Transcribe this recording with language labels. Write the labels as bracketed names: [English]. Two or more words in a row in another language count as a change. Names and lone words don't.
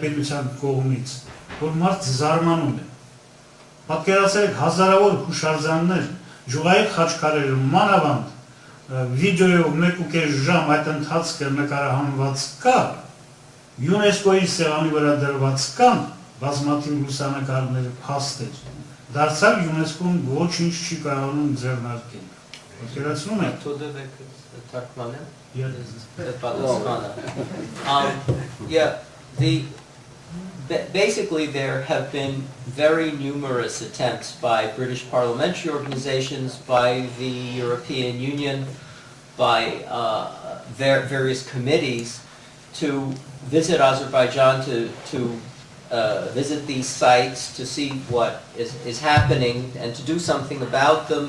[Armenian] պետության կողմից, որ մարդ զարմանում է։ Պատկերացրեք հազարավոր հուշարձաններ, ջուղային խաչքարերը, մանավանդ վիդեոյով 1.5 ժամ այդ ընթացքը նկարահանված կա, ՅՈՒՆԵՍԿՕ-ի սեղանի վրա դրված կան բազմաթիվ լուսանկարներ, փաստեր, դարձյալ ՅՈՒՆԵՍԿՕ-ն ոչինչ չի կարողանում ձեռնարկել։ Պատկերացնում [English] եք։ Basically, there have been very numerous attempts by British parliamentary organizations, by the European Union, by various committees to visit Azerbaijan, to visit these sites, to see what is happening and to do something about them.